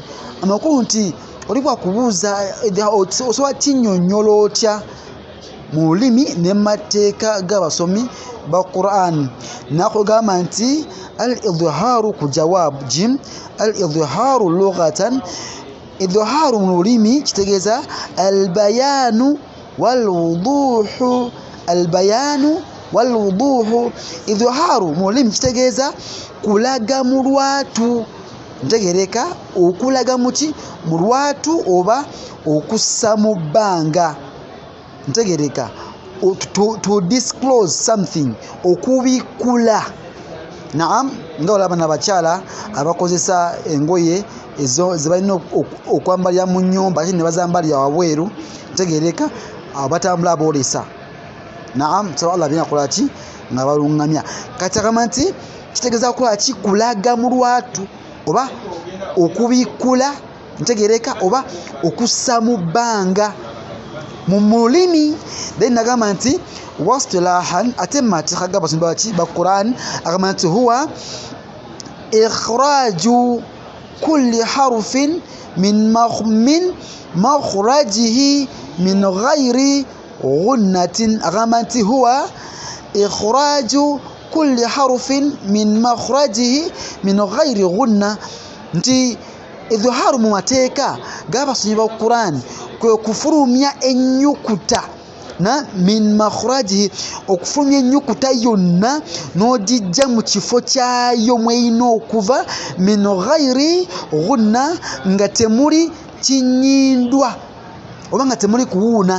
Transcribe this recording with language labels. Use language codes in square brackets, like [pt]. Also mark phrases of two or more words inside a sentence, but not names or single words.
[lg] Amakulu nti olibwa kubuza osobola kinyonyolo otya mu lulimi ne mateeka g'abasomi ba Quran. Nakugamba nti al-idharu ku jawab jim [ar] الإظهار لغة, [lg] idharu mu lulimi kitegeza [ar] البيان والوضوح, البيان والوضوح. [lg] Idharu mu lulimi kitegeza kulaga mu lwatu. Ntegereka okulaga muki mu lwatu oba okussa mu bbanga. [en] Ntegereka to disclose something, [lg] okubikula. Naam, ngawala bana bakyala abakozesa engoye ezo zibalina okwambalya mu nnyumba ate ne bazambalya wabweru. Ntegereka abatambula abolesa. Naam, so Allah binakola ki nga balungamya. Kati agamba nti kitegeza kukola ki, kulaga mu lwatu oba okubikula. Ntegereka oba okussa mu bbanga mu mulimi. Then nagamba nti wastilahan ate mateeka g'abasomi ba Quran agamba nti [ar] هو إخراج كل حرف من مخرجه من غير غنة. [lg] Agamba nti [ar] هو إخراج كل حرف من مخرجه من غير غنة. [lg] Nti idharu mu mateeka g'abasomi ba Quran kwe kufulumya ennyukuta na [ar] من مخرجه, [lg] okufulumya ennyukuta yonna n'ogijja mu kifo kyayo mweyina okuva, [ar] من غير غنة [lg] nga temuli kinyindwa oba nga temuli kuwuuna.